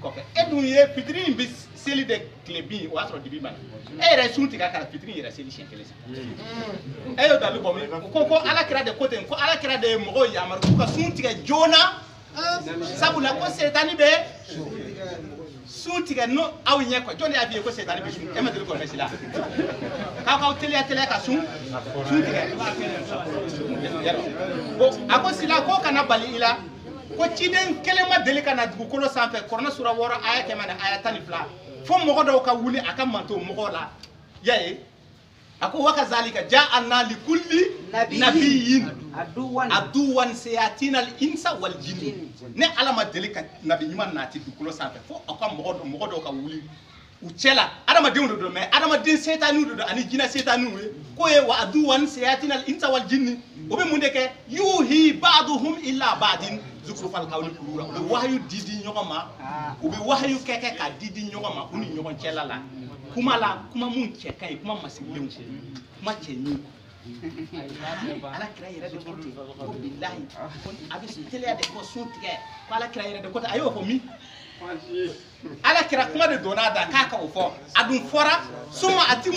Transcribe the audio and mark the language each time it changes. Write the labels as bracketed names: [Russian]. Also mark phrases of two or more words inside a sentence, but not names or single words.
[Bambara] kɔfɛ e dun ye fitiri in bɛ seli de tile bin o y'a sɔrɔ dibi banna e yɛrɛ sun tigɛ ka fitiri yɛrɛ seli siɲɛ kelen sa e y'o dalu bɔ min ko ala kira de ko ten ko ala kira de ye mɔgɔw yamaru k'u ka sun tigɛ joona sabula ko setani bɛ sun tigɛ n'o aw ɲɛ kɔ jɔn de y'a f'i ye ko setani bɛ sun e ma deli k'o mɛn si la k'aw teliya ka sun tigɛ a ko sila ko kana bali i la ko ciden kelen ma deli ka na dugukolo sanfɛ Kuranɛ sura 6 aya 100 ni aya 12 fo mɔgɔ dɔw ka wuli a ka manto mɔgɔw la y'a ye a ko [Arabic] وكذلك جعلنا لكل نبي عدوا شياطين الإنس والجن [Bambara] ne ala ma deli ka nabi ɲuman nati dugukolo sanfɛ fo a ka mɔgɔ dɔw ka wuli u cɛla adamadenw de don mais adamaden setaniw de don ani jinɛ setaniw ye ko ye wa [Arabic] عدوا شياطين الإنس والجن [Bambara] o bɛ mun de kɛ [Arabic] يوحي بعضهم إلى بعض زخرف القول غرورا [Bambara] u bɛ wahayu di ɲɔgɔn ma u bɛ wahayu kɛ ka di ɲɔgɔn ma u ni ɲɔgɔn cɛla la kuma mun cɛ ka ɲi kuma masigilenw kuma cɛ ɲin ala kira yɛrɛ de ko ten ko bilahi a bɛ teliya de ko sun tigɛ ko ala kira yɛrɛ de ko ten a y'o fɔ min ala kira kuma de donna da k'a ka o fɔ a dun fɔra [Arabic] ثم أتموا